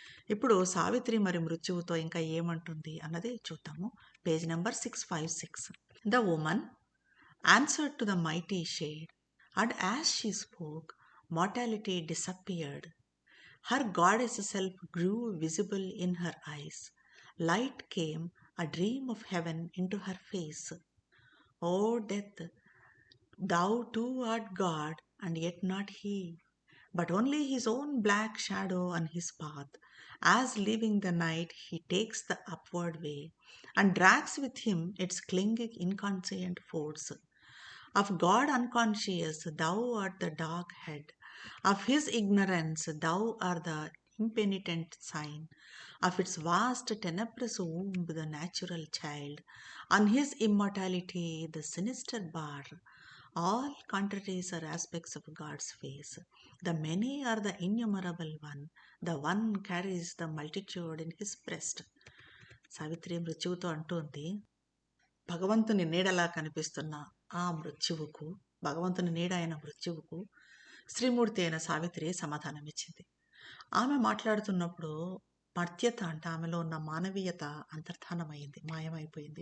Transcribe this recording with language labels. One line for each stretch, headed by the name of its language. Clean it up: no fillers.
Telugu: ఇప్పుడు సావిత్రి మరి మృత్యువుతో ఇంకా ఏమంటుంది అన్నది చూద్దాము.
English: Page number 656. The woman answered to the mighty shade, and as she spoke, mortality disappeared. Her goddess self grew visible in her eyes. Light came, a dream of heaven, into her face. O death, thou too art God, and yet not he, but only his own black shadow on his path. As leaving the night, he takes the upward way, and drags with him its clinging inconscient force. Of God unconscious, thou art the dark head. Of his ignorance, thou art the impenitent sign. Of its vast tenebrous womb, the natural child. On his immortality, the sinister bar. All contraries are aspects of God's face. The many are the innumerable one. The one carries the multitude in his breast.
Telugu: Savitri మృత్యువుతో అంటోంది, భగవంతుని నీడలా కనిపిస్తున్న ఆ మృత్యువుకు, భగవంతుని నీడ అయిన మృత్యువుకు శ్రీమూర్తి అయిన సావిత్రి సమాధానం ఇచ్చింది. ఆమె మాట్లాడుతున్నప్పుడు మర్త్యత, అంటే ఆమెలో ఉన్న మానవీయత అంతర్ధానమైంది, మాయమైపోయింది.